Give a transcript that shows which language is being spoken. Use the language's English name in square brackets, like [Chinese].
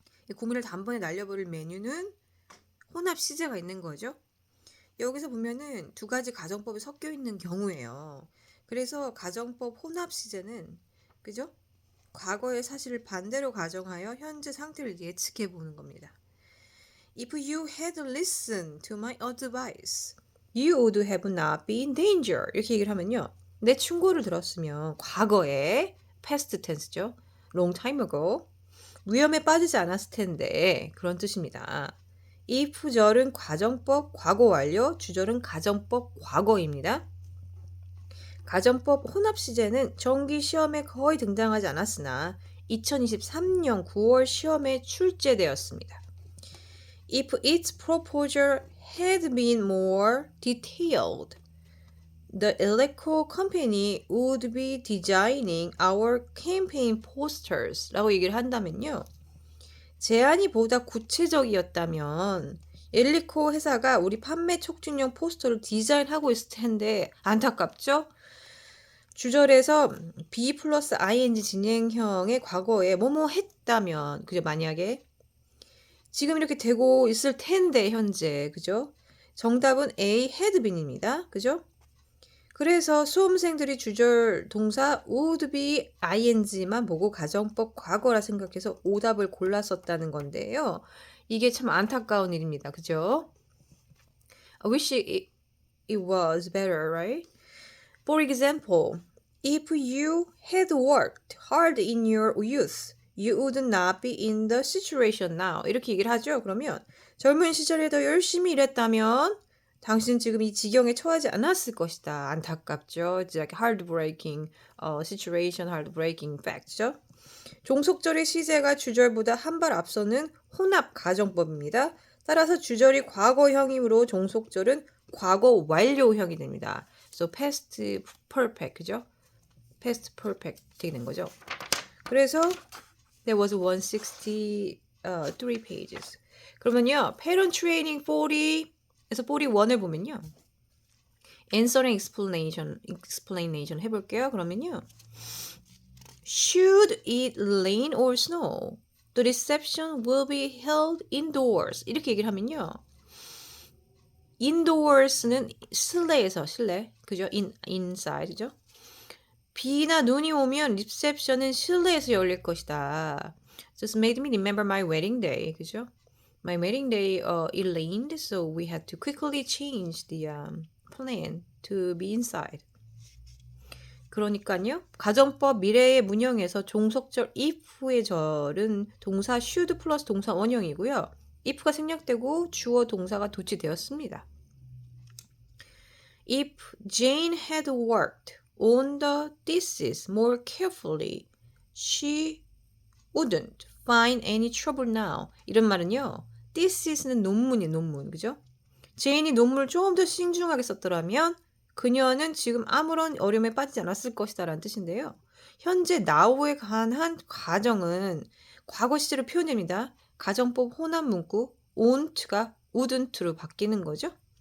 [Korean] 이 고민을 단번에 날려버릴 메뉴는 혼합 시제가 있는 거죠. 여기서 보면은 두 가지 가정법이 섞여 있는 경우예요. 그래서 가정법 혼합 시제는, 그죠? 과거의 사실을 반대로 가정하여 현재 상태를 예측해 보는 겁니다. [English] If you had listened to my advice, you would have not been in danger. [Korean] 이렇게 얘기를 하면요. 내 충고를 들었으면 과거에 past tense죠. [English] long time ago. [Korean] 위험에 빠지지 않았을 텐데 그런 뜻입니다. if절은 과정법 과거 완료, 주절은 가정법 과거입니다. 가정법 혼합 시제는 정기 시험에 거의 등장하지 않았으나 2023년 9월 시험에 출제되었습니다. [English] If its proposal had been more detailed, the Eleco company would be designing our campaign posters [Korean] 라고 얘기를 한다면요. 제안이 보다 구체적이었다면 엘리코 회사가 우리 판매 촉진용 포스터를 디자인하고 있을 텐데 안타깝죠? 주절에서 be 플러스 ing 진행형의 과거에 뭐뭐 했다면, 그죠? 만약에 지금 이렇게 되고 있을 텐데 현재, 그죠? 정답은 A had been입니다. 그죠? 그래서 수험생들이 주절 동사 would be ing만 보고 가정법 과거라 생각해서 오답을 골랐었다는 건데요. 이게 참 안타까운 일입니다. 그죠? [English] I wish it was better, right? For example, if you had worked hard in your youth, you would not be in the situation now. [Korean] 이렇게 얘기를 하죠. 그러면 젊은 시절에 더 열심히 일했다면 당신은 지금 이 지경에 처하지 않았을 것이다. 안타깝죠. [English] It's like heartbreaking situation, heartbreaking fact죠. [Korean] 종속절의 시제가 주절보다 한 발 앞서는 혼합 가정법입니다. 따라서 주절이 과거형이므로 종속절은 과거 완료형이 됩니다. [English] So past perfect, [Korean] 그죠? past perfect 되는 거죠. 그래서 [English] there was 163 pages. [Korean] 그러면요, parent training 40에서 41을 보면요, [English] answering explanation [Korean] 해볼게요. 그러면요, [English] should it rain or snow? The reception will be held indoors. [Korean] 이렇게 얘기를 하면요, indoors는 실내에서, 실내, 그죠? inside, 그죠? 비나 눈이 오면 리셉션은 실내에서 열릴 것이다. [English] Just made me remember my wedding day, [Korean] 그죠? [English] My wedding day, it rained, so we had to quickly change the plan to be inside. [Korean] 그러니까요, 가정법 미래의 문형에서 종속절 if의 절은 동사 should 플러스 동사 원형이고요. if가 생략되고 주어 동사가 도치되었습니다. [English] If Jane had worked on the thesis more carefully, she wouldn't find any trouble now. [Korean] 이런 말은요, thisis는 논문이에요, 논문, 그죠? 제인이 논문을 조금 더 신중하게 썼더라면 그녀는 지금 아무런 어려움에 빠지지 않았을 것이다 라는 뜻인데요. 현재 now에 관한 과정은 과거 시제로 표현됩니다. 가정법 혼합 문구 won't가 wouldn't로 바뀌는 거죠.